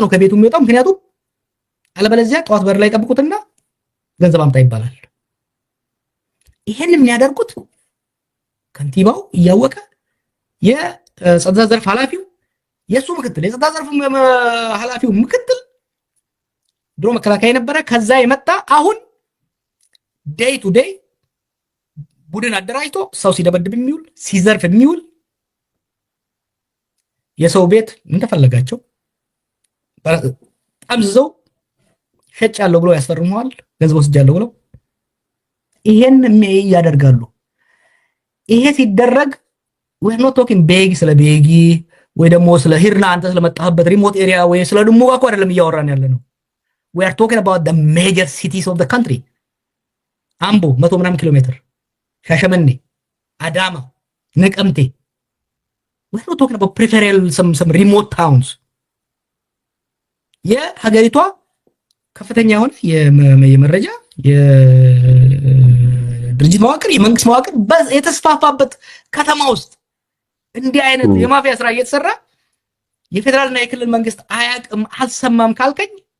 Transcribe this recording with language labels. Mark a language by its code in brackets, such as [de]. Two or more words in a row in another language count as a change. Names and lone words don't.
[am] ነው ከቤቱ የሚወጣው። ምክንያቱም አለበለዚያ ጠዋት በር ላይ ጠብቁትና ገንዘብ አምጣ ይባላል። ይሄን የሚያደርጉት ከንቲባው እያወቀ የጸጥታ ዘርፍ ኃላፊው የሱ ምክትል የጸጥታ ዘርፍ ኃላፊው ምክትል ድሮ መከላከያ የነበረ ከዛ የመጣ አሁን [en] day to day [am] ቡድን አደራጅቶ ሰው ሲደበድብ የሚውል ሲዘርፍ የሚውል የሰው ቤት እንደፈለጋቸው ጠምዝዘው ሸጫለሁ ብለው ያስፈርመዋል። ገንዘብ ወስጃለሁ ብለው ይሄን ያደርጋሉ። ይሄ ሲደረግ we're [en] not talking [am] ቤጊ ስለ ቤጊ ወይ ደግሞ ስለ ሂርና አንተ ስለመጣህበት [en] remote area [am] ወይ ስለ ድሙጋ እኮ አይደለም እያወራን ያለ ነው። [en] we are talking about the major cities of the country [am] አምቦ 100 ምናምን ኪሎ ሜትር፣ ሻሸመኔ፣ አዳማ፣ ነቀምቴ [en] we're not talking about peripheral some remote towns። [am] የሀገሪቷ ከፍተኛ የሆነ የመረጃ የድርጅት መዋቅር የመንግስት መዋቅር የተስፋፋበት ከተማ ውስጥ እንዲህ አይነት የማፊያ ስራ እየተሰራ የፌደራልና የክልል መንግስት አያቅም አልሰማም ካልከኝ